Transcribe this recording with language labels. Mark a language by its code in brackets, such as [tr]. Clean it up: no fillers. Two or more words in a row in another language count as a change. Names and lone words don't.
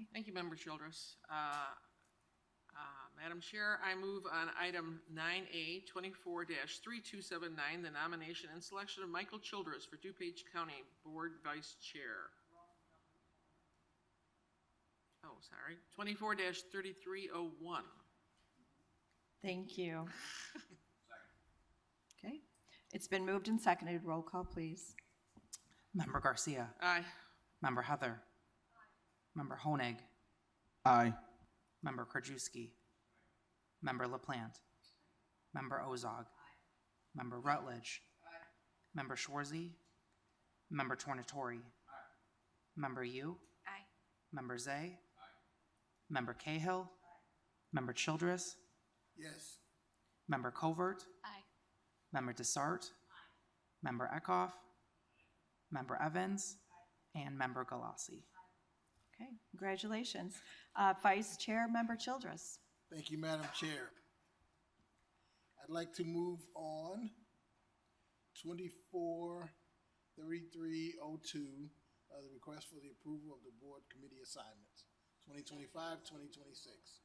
[en] Thank you, Member Childress. Madam Chair, I move on item 9A, 24-3279, the nomination and selection of Michael Childress for DuPage County Board Vice Chair. Oh, sorry, 24-3301. Thank you. Okay, it's been moved and seconded. Roll call, please. Member Garcia. Aye. Member Heather. Aye. Member Honig. Aye. Member Krajewski. Member LaPlante. Member Ozog. Aye. Member Rutledge. Aye. Member Schwarzy. Member Tornatori. Aye. Member Yu. Aye. Member Zay. Aye. Member Cahill. Aye. Member Childress. Yes. Member Covert. Aye. Member Desart. Aye. Member Eckhoff. Member Evans. Aye. And Member Galassi. Okay, congratulations. Vice Chair, Member Childress. Thank you, Madam Chair. I'd like to move on 24-3302, the request for the approval of the board committee assignments, 2025-2026.